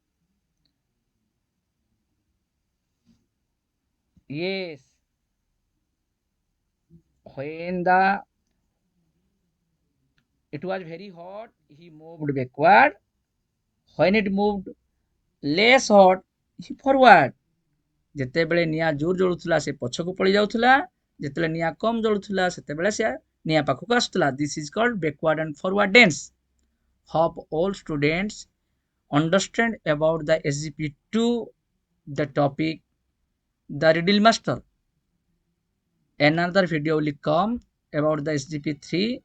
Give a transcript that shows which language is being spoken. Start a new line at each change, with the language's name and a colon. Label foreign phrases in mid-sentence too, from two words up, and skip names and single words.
English: Yes. When the it was very hot, he moved backward. When it moved less hot, he forward.
Odia: ଯେତେବେଳେ ନିଆଁ ଜୋର ଜଳୁଥିଲା ସେ ପଛକୁ ପଳେଇ ଯାଉଥିଲା, ଯେତେବେଳେ ନିଆଁ କମ ଜଳୁଥିଲା ସେତେବେଳେ ସେ ନିଆଁ ପାଖକୁ ଆସୁଥିଲା.
English: This is called backward and forward dance. Hope all students understand about the SGP2, the topic, the riddle master. Another video will come about the SGP3.